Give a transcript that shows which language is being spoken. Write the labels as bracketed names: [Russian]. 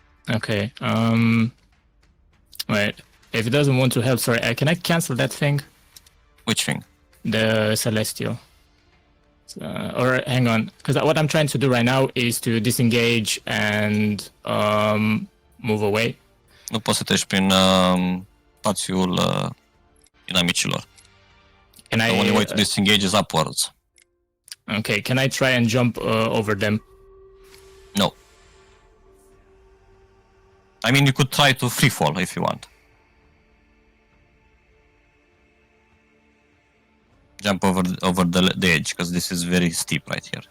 [English] Okay. Wait. If it doesn't want to help, sorry, can I cancel that thing? Which thing? The celestial. Or hang on, because what I'm trying to do right now is to disengage and move away. [Romanian] Nu poți să treci prin spațiul inamicilor. [English] Can The only way to I? disengage is upwards. Okay, can I try and jump over them? No. I mean, you could try to free fall if you want. Jump over the edge, because this is very steep right here.